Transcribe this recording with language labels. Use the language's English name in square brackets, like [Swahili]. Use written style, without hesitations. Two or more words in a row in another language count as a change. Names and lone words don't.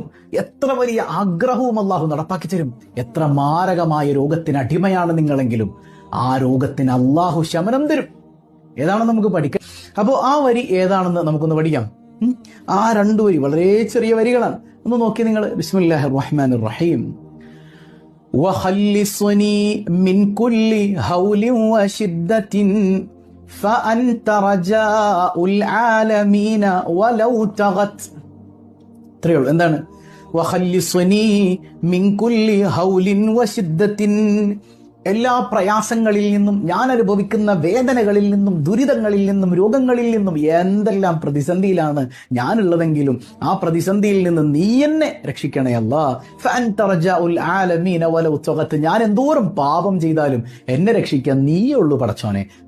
[Malayalam] എത്ര വലിയ ആഗ്രഹവും അള്ളാഹു നടപ്പാക്കി തരും. എത്ര മാരകമായ രോഗത്തിന് അടിമയാണ് നിങ്ങളെങ്കിലും ആ രോഗത്തിന് അള്ളാഹു ശമനം തരും. ഏതാണെന്ന് നമുക്ക് പഠിക്കാം. അപ്പോൾ ആ വരി ഏതാണെന്ന് നമുക്കൊന്ന് പഠിക്കാം. ആ 2 വരി വളരെ ചെറിയ വരികളാണ്. ഒന്ന് നോക്കി നിങ്ങൾ. [Arabic] بسم الله الرحمن الرحيم. وخلصني من كل هول وشدة فأنت رجاء العالمين ولو طغت. [Malayalam] ഇത്രയേ ഉള്ളൂ. എന്താണ്? [Arabic] وخلصني من كل هول وشدة. [Malayalam] എല്ലാ പ്രയാസങ്ങളിൽ നിന്നും, ഞാൻ അനുഭവിക്കുന്ന വേദനകളിൽ നിന്നും, ദുരിതങ്ങളിൽ നിന്നും, രോഗങ്ങളിൽ നിന്നും, എന്തെല്ലാം പ്രതിസന്ധിയിലാണ് ഞാനുള്ളതെങ്കിലും ആ പ്രതിസന്ധിയിൽ നിന്ന് നീ എന്നെ രക്ഷിക്കണേ അല്ലാ. [Arabic] فأنت رجاء العالمين ولو طغت. [Malayalam] ഞാൻ എന്തോരം പാപം ചെയ്താലും എന്നെ രക്ഷിക്കാൻ നീയേ ഉള്ളൂ പടച്ചോനെ.